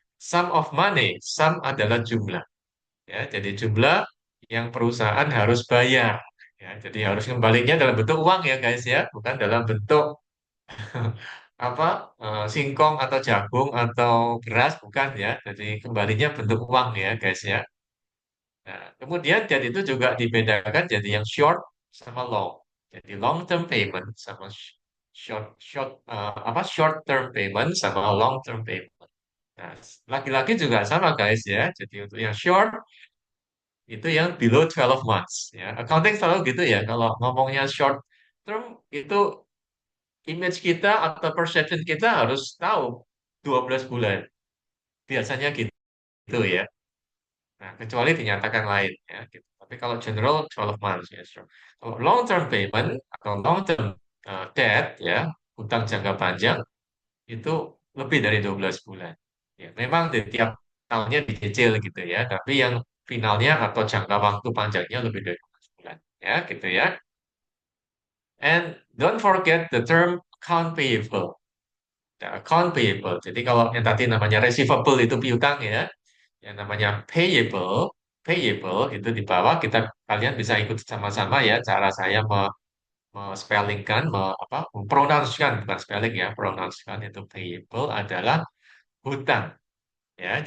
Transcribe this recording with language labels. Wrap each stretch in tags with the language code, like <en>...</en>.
<id>Sum of money, sum adalah jumlah ya, jadi jumlah yang perusahaan harus bayar ya, jadi harus kembalinya dalam bentuk uang ya guys ya, bukan dalam bentuk apa singkong atau jagung atau beras bukan ya, jadi kembalinya bentuk uang ya guys ya. Nah, kemudian debt itu juga dibedakan jadi yang short sama long. Jadi long term payment sama short short short term payment sama long term payment. Nah, laki-laki juga sama guys ya. Jadi untuk yang short itu yang</id> <en>below 12 months</en> <id>ya. Accounting selalu gitu ya. Kalau ngomongnya short term itu image kita atau perception kita harus tahu 12 bulan. Biasanya gitu ya. Nah, kecuali dinyatakan lain ya, gitu. Tapi kalau general 12 months ya, sure. Kalau long term payment atau long term debt ya, utang jangka panjang itu lebih dari 12 bulan. Ya, memang di tiap tahunnya dicicil gitu ya, tapi yang finalnya atau jangka waktu panjangnya lebih dari 12 bulan ya, gitu ya.</id> <en>And don't forget the term account payable.</en> <id>Ya, account payable. Jadi kalau yang tadi namanya receivable itu piutang ya, yang namanya payable, payable itu di bawah kita kalian bisa ikut sama-sama ya cara saya spellingkan, mempronouncekan bukan spelling ya, pronouncekan itu payable adalah hutang ya.</id>